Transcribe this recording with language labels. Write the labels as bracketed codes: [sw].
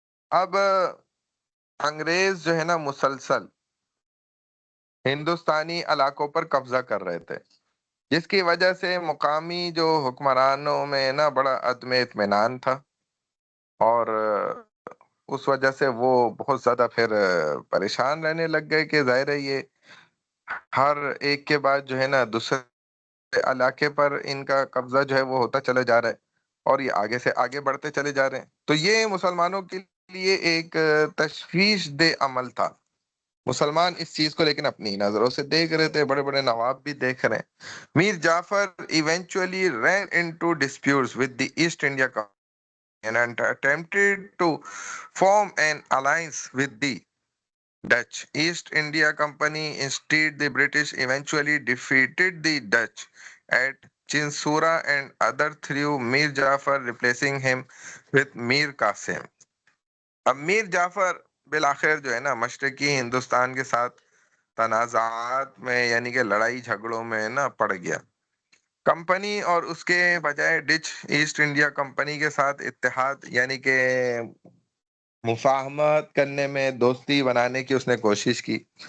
[ur] اب انگریز جو ہے نا مسلسل ہندوستانی علاقوں پر قبضہ کر رہے تھے، جس کی وجہ سے مقامی جو حکمرانوں میں نا بڑا عدم اطمینان تھا، اور اس وجہ سے وہ بہت زیادہ پھر پریشان رہنے لگ گئے کہ ظاہر ہے یہ ہر ایک کے بعد جو ہے نا دوسرے علاقے پر ان کا قبضہ جو ہے وہ ہوتا چلا جا رہا ہے، اور یہ آگے سے آگے بڑھتے چلے جا رہے ہیں. تو یہ مسلمانوں کے لیے ایک تشویش دہ عمل تھا. مسلمان اس چیز کو لیکن اپنی نظروں سے دیکھ رہے تھے، بڑے بڑے نواب بھی دیکھ رہے ہیں. [en] Mir Jafar eventually ran into disputes with the East India Company and attempted to form an alliance with the Dutch East India Company. Instead, the British eventually defeated the Dutch at Chinsura and other through Mir Jafar, replacing him with Mir Qasim. [ur] اب میر جعفر بالآخر جو ہے نا مشرقی ہندوستان کے ساتھ تنازعات میں یعنی کہ لڑائی جھگڑوں میں نا پڑ گیا. کمپنی اور اس کے بجائے ڈچ ایسٹ انڈیا کمپنی کے ساتھ اتحاد یعنی کہ مفاہمت کرنے میں، دوستی بنانے کی اس نے کوشش کی.